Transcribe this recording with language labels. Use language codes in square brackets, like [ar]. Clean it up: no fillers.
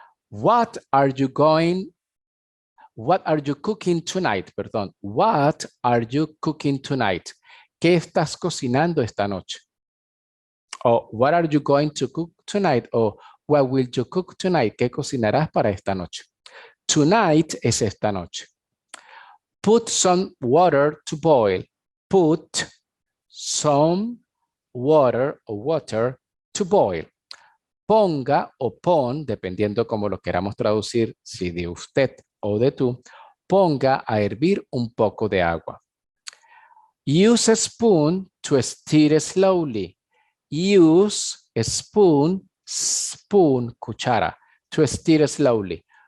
[en] What are you cooking tonight? [es] Perdón. [en] What are you cooking tonight? [es] ¿Qué estás cocinando esta noche? [en] O what are you going to cook tonight? O what will you cook tonight? [es] ¿Qué cocinarás para esta noche? [en] Tonight [es] es esta noche. [en] Put some water to boil. Put some water o water to boil. [es] Ponga o pon, dependiendo cómo lo queramos traducir, si de usted o de tú, ponga a hervir un poco de agua. [en] Use a spoon to stir slowly. Use a spoon, cuchara, to stir slowly.